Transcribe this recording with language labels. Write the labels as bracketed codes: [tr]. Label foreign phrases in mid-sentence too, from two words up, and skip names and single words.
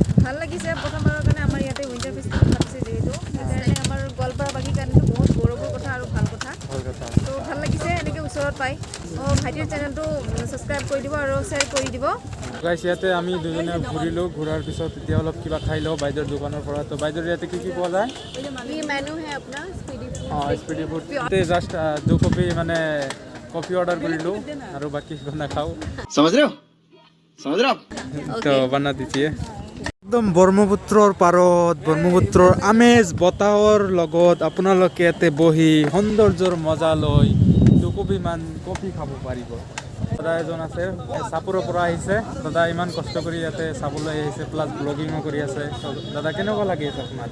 [as] ভাল লাগিছে প্ৰথমবাৰৰ কাৰণে আমাৰ ইয়াতে [en] winter festival [as] পাতিছে যিহেতু সেইকাৰণে আমাৰ গোৱালপাৰাবাসীৰ কাৰণেতো বহুত গৌৰৱৰ কথা আৰু ভাল কথা তো ভাল লাগিছে এনেকৈ ওচৰত পাই ভাইটিৰ চেনেলটো ছাবস্ক্ৰাইব কৰি দিব আৰু শ্বেয়াৰ কৰি দিব গাইছ ইয়াতে আমি দুজনে ঘূৰিলোঁ ঘূৰাৰ পিছত এতিয়া অলপ কিবা খাই লওঁ বাইদেউৰ দোকানৰ পৰা তো বাইদেউৰ ইয়াতে কি পোৱা যায় [hi] ये मेनू है अपना स्पीडी फूड [as] অঁ স্পিডি ফুড ইয়াতে জাষ্ট 2 কপি মানে কফি অৰ্ডাৰ কৰিলোঁ আৰু বাকী নাখাওঁ [hi] समझ रहे हो [as] তো বনা দিছিয়ে একদম ব্ৰহ্মপুত্ৰৰ পাৰত ব্ৰহ্মপুত্ৰৰ আমেজ বতাহৰ লগত আপোনালোকে ইয়াতে বহি সৌন্দৰ্যৰ মজা লৈ দুকপিমান কফি খাব পাৰিব দাদা এজন আছে চাপৰৰ পৰা আহিছে দাদা ইমান কষ্ট কৰি ইয়াতে চাবলৈ আহিছে [en] plus blogging [as] কৰি আছে দাদা কেনেকুৱা লাগি আছে আপোনাৰ